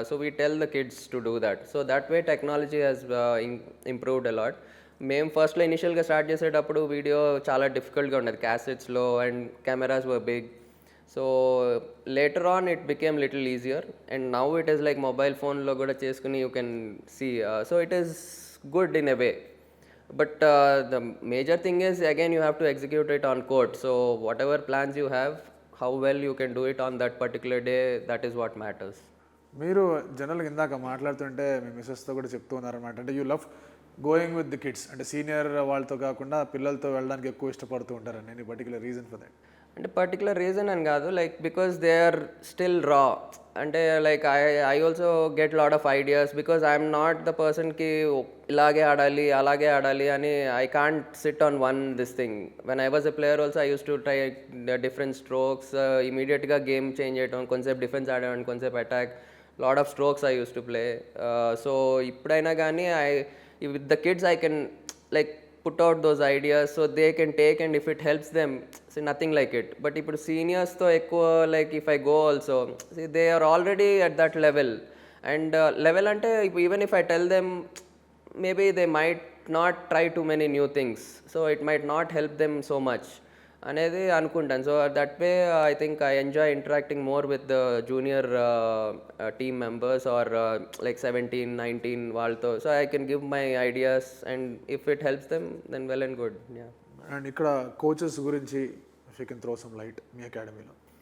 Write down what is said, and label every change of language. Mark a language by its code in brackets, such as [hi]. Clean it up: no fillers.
[en] So we tell the kids to do that. So that way technology has improved a lot. [te] మేము ఫస్ట్లో ఇనిషియల్గా start చేసేటప్పుడు video చాలా డిఫికల్ట్గా ఉండేది క్యాసెట్స్లో, [en] And cameras were big. So later on it became little easier, and now it is like [te] mobile ఫోన్లో కూడా చేసుకుని [en] You can see. So it is good in a way. But the major thing is, again, you have to execute it on court. So whatever plans you have, how well you can do it on that particular day, that is what matters. [te] మీరు జనరల్గా ఇందాక మాట్లాడుతుంటే మీ మిస్సెస్తో కూడా చెప్తూ ఉన్నారనమాట, అంటే [en] you love going with the kids, [te] అంటే senior వాళ్ళతో కాకుండా పిల్లలతో వెళ్ళడానికి ఎక్కువ ఇష్టపడుతూ ఉంటారని. [en] Any particular reason for that? అంటే particular reason అని కాదు, like because they are still raw. అంటే like I also get lot of ideas, because I'm not the పర్సన్కి [te] ఇలాగే ఆడాలి అలాగే ఆడాలి అని [en] I can't sit on one this thing. When I was a player also I use to try different strokes, [te] ఇమీడియట్గా game change చేయడం, కొంచెంసేపు defence ఆడేవాడిని, కొంచెంసేపు attack, [en] Lot of strokes I use to play. [te] So ఇప్పుడైనా కానీ [en] with the kids I can like put out those ideas so they can take, and if it helps them, see, nothing like it. But if seniors tho ekku, like if I go also, see, they are already at that level. And level ante even if I tell them, maybe they might not try too many new things, so it might not help them so much [te] అనేది అనుకుంటాను. [en] So that way I think I enjoy interacting more with the junior team members or like 17, 19 వాళ్ళతో. So I can give my ideas, and if it helps them then well and good. And [te] ఇక్కడ coaches గురించి [en] If you can throw some light మీ అకాడమీలో.